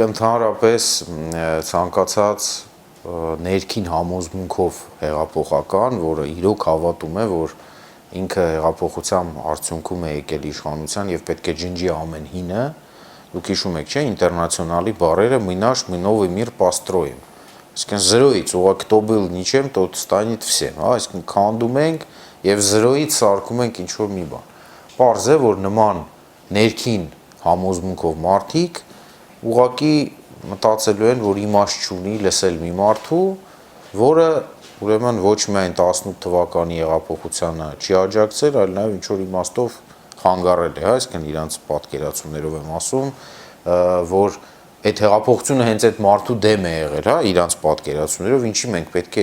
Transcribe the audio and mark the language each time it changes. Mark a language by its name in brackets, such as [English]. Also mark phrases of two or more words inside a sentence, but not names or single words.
[Armenian] Գիտեք, ընդհանրապես ցանկացած ներքին համոզմունքով հեղափոխական, որը իրոք հավատում է, որ ինքը հեղափոխության արդյունքում է եկել իշխանության եւ պետք է ջնջի ամեն հինը, դուք հիշում եք, չէ, ինտերնացիոնալի բարերը [Russian] «Мы наш, мы новый мир построим», [Armenian] այսինքն զրոյից ուղղակի [Russian] кто был ничем, тот станет всем, [Armenian] հա, այսինքն քանդում ենք եւ զրոյից սարքում ենք ինչ որ մի բան։ Պարզ է, որ նման ներքին համոզմունքով մարդիկ ուղղակի մտածելու են, որ իմաստ չունի լսել մի մարդու, որը ուրեմն ոչ միայն 18 թվականի հեղափոխությանը չի աջակցել, այլ նաև ինչ որ իմաստով խանգարել է, հա, այսինքն իրանց պատկերացումներով եմ ասում, որ այդ հեղափոխությունը հենց այդ մարդու դեմ է եղել, հա, իրանց պատկերացումներով, ինչի մենք պետք է